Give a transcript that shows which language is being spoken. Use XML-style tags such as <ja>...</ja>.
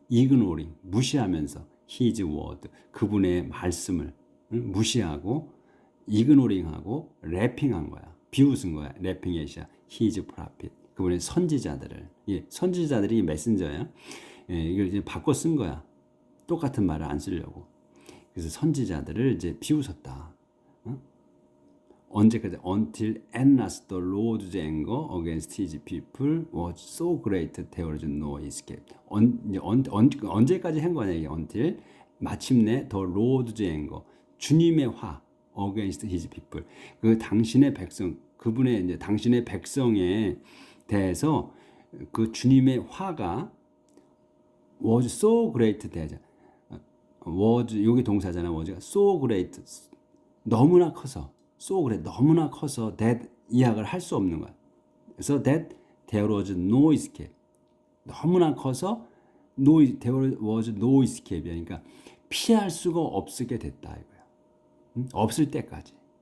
<ko>ignoring, 무시하면서</ko> <en>his word,</en> <ko>그분의 말씀을 무시하고 ignoring하고 래핑한 거야. 비웃은 거야. 래핑 에시아,</ko> <en>his prophet,</en> <ko>그분의 선지자들을. 예, 선지자들이 메신저야. 예, 이걸 이제 바꿔 쓴 거야. 똑같은 말을 안 쓰려고. 그래서 선지자들을 이제 비웃었다. 언제까지?</ko> <en>Until at last the Lord's anger against his people was so great there was no escape.</en> <ko>언제까지 한 거냐 이게?</ko> <en>Until</en> <ko>마침내</ko> <en>the Lord's anger,</en> <ko>주님의 화</ko> <en>against his people,</en> <ko>그 당신의 백성, 그분의 이제 당신의 백성에 대해서 그 주님의 화가</ko> <en>was so great</en> <ko>되자. was 여기 동사잖아. was가</ko> <en>so great,</en> <ko>너무나 커서. so great, 너무나 커서 that 이해를 할 수 없는 거야. 그래서</ko> <en>that there was no escape.</en> <ko>너무나 커서</ko> <en>there was no escape.</en> <ko>그러니까 피할 수가 없게 됐다 이거야. 없을 때까지.</ko>